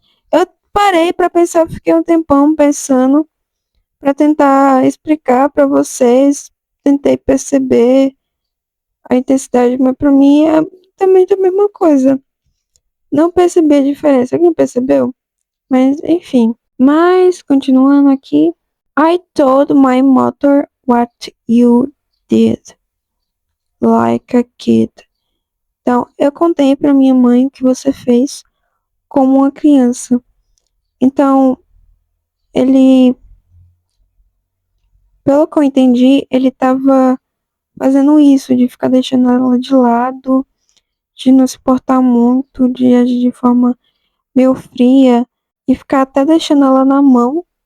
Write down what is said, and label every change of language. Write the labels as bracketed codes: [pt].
[pt] Eu parei pra pensar, fiquei um tempão pensando para tentar explicar para vocês, tentei perceber a intensidade, mas para mim é também a mesma coisa. Não percebi a diferença. Alguém percebeu? Mas enfim. Mas continuando aqui, [en] I told my mother what you did, like a kid. [pt] Então, eu contei para minha mãe o que você fez como uma criança. Então, ele, pelo que eu entendi, ele estava fazendo isso, de ficar deixando ela de lado, de não se portar muito, de agir de forma meio fria e ficar até deixando ela na mão.